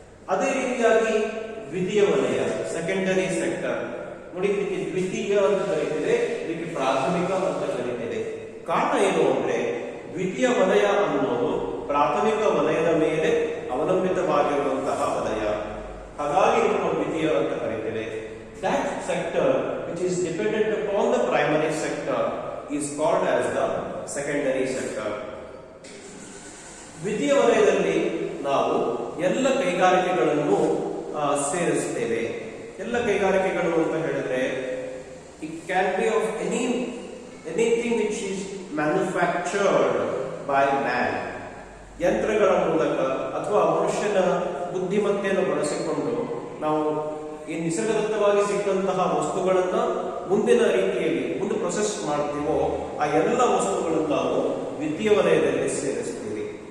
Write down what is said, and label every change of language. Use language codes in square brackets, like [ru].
[kn] ಅದೇ ರೀತಿಯಾಗಿ ದ್ವಿತೀಯ ವಲಯ, ಸೆಕೆಂಡರಿ ಸೆಕ್ಟರ್ ನೋಡಿ, ಇದಕ್ಕೆ ದ್ವಿತೀಯ ಅಂತ ಕರೀತಿದೆ, ಇದಕ್ಕೆ ಪ್ರಾಥಮಿಕ ಅಂತ ಕರೀತಿದೆ. ಕಾರಣ ಏನು ಅಂದ್ರೆ, ದ್ವಿತೀಯ ವಲಯ ಅನ್ನೋದು ಪ್ರಾಥಮಿಕ ವಲಯದ ಮೇಲೆ ಅವಲಂಬಿತವಾಗಿರುವಂತಹ ವಲಯ, ಹಾಗಾಗಿ ನಾವು ದ್ವಿತೀಯ ಅಂತ ಕರೀತೇವೆ. [en] That sector which is dependent upon the primary sector is called as the secondary sector. [kn] ದ್ವಿತೀಯ ವಲಯದಲ್ಲಿ ನಾವು ಎಲ್ಲ ಕೈಗಾರಿಕೆಗಳನ್ನು ಸೇರಿಸುತ್ತೇವೆ. ಎಲ್ಲ ಕೈಗಾರಿಕೆಗಳು ಅಂತ ಹೇಳಿದ್ರೆ, [en] it can be of anything which is manufactured by man. [kn] ಯಂತ್ರಗಳ ಮೂಲಕ ಅಥವಾ ಮನುಷ್ಯನ ಬುದ್ಧಿಮತ್ತೆಯನ್ನು ಬಳಸಿಕೊಂಡು ನಾವು ಈ ನಿಸರ್ಗದತ್ತವಾಗಿ ಸಿಕ್ಕಂತಹ ವಸ್ತುಗಳನ್ನ ಮುಂದಿನ ರೀತಿಯಲ್ಲಿ ಮುಂದೆ ಪ್ರೊಸೆಸ್ ಮಾಡ್ತೀವೋ, ಆ ಎಲ್ಲ ವಸ್ತುಗಳನ್ನು ನಾವು ದ್ವಿತೀಯ ವಲಯದಲ್ಲಿ ಸೇರಿಸ್ತೀವಿ.